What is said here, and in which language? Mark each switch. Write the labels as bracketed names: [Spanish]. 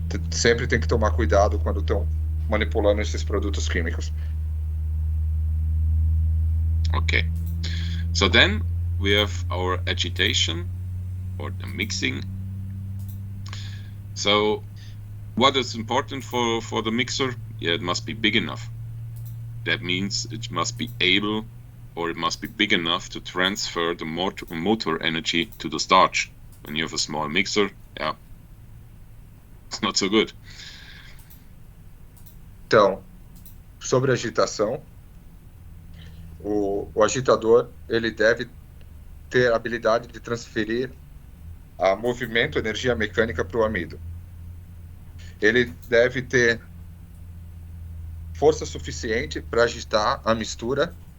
[Portuguese] Sempre tem que tomar cuidado quando estão manipulando esses produtos químicos. [English] Okay, so then we have our agitation or the mixing. So what is important for the mixer? It must be big enough. That means it must be able, or it must be big enough to transfer the motor energy to the starch. When you have a small mixer, it's not so good. [Portuguese] Então, sobre agitação, o agitador, ele deve ter a habilidade de transferir movimento, energia mecânica para o amido. Ele deve ter força suficiente para agitar a mistura